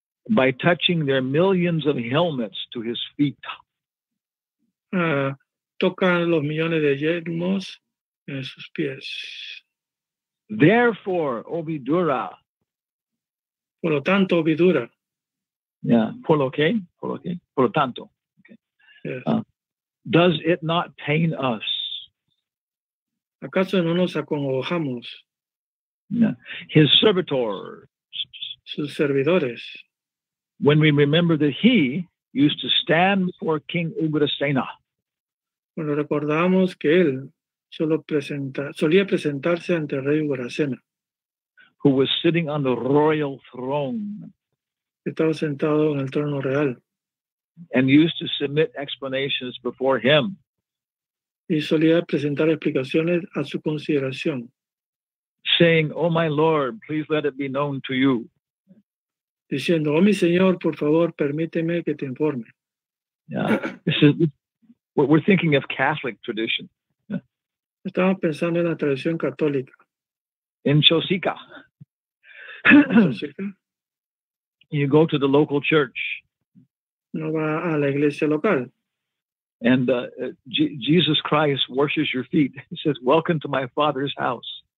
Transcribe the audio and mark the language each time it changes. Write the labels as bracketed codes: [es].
[en] by touching their millions of helmets to his feet. [es] Tocan los millones de yelmos en sus pies. [en] Therefore, O Vidura. [es] Por lo tanto, Vidura. Yeah, por lo tanto. Okay. [en] Yes. Does it not pain us? [es] ¿Acaso no nos acongojamos? [en] Yeah. His servitors. [es] Sus servidores. [en] When we remember that he used to stand before King Ugrasena. [es] Cuando recordamos que él solía presentarse ante el rey Ugrasena, [en] who was sitting on the royal throne. [es] Estaba sentado en el trono real. [en] And used to submit explanations before him. [es] Y solía presentar explicaciones a su consideración. [en] Saying, "Oh my Lord, please let it be known to you." [es] Diciendo, oh mi Señor, por favor, permíteme que te informe. [en] Yeah, this is what we're thinking of Catholic tradition. Yeah. [es] Estamos pensando en la tradición católica. [en] In Chosica. You go to the local church. [es] No va a la iglesia local. [en] And Jesus Christ washes your feet. He says, "Welcome to my Father's house."